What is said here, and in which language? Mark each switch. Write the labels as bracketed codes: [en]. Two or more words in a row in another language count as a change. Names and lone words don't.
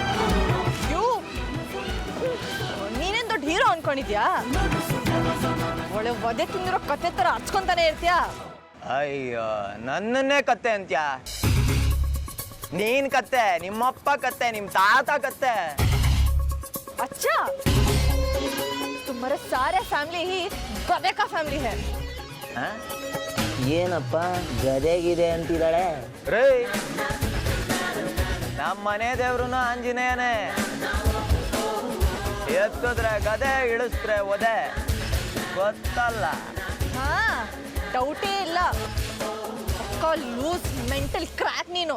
[kn] ನೀನೇನ್ ದೊಡ್ಡ ಹೀರೋ ಅನ್ಕೊಂಡಿದ್ಯಾ? ಒಳ್ಳೆ ಒದೆ ತಿಂದಿರೋ ಕತ್ತೆ ತರ ಹಚ್ಕೊಂತಾನೆ ಇರ್ತೀಯಾ? ಅಯ್ಯೋ, ನನ್ನನ್ನೇ ಕತ್ತೆ ಅಂತ್ಯಾ? ನೀನ್ ಕತ್ತೆ, ನಿಮ್ಮಪ್ಪ ಕತ್ತೆ, ನಿಮ್ ತಾತ ಕತ್ತೆ. [hi] अच्छा, तुम्हारा सारा फैमिली ही गधे का फैमिली है. [kn] ಏನಪ್ಪ ಗದೆಗಿದೆ ಅಂತಿದ್ದಾಳೆ? ರೇ, ನಮ್ಮ ಮನೆ ದೇವ್ರುನು ಆಂಜನೇಯನೇ. ಎತ್ತಿದ್ರೆ ಗದೆ, ಇಳಿಸಿದ್ರೆ ಒದೆ, ಗೊತ್ತಲ್ಲ? ಹಾ, ಡೌಟೇ ಇಲ್ಲ. [en] loose mental crack [kn] ನೀನು.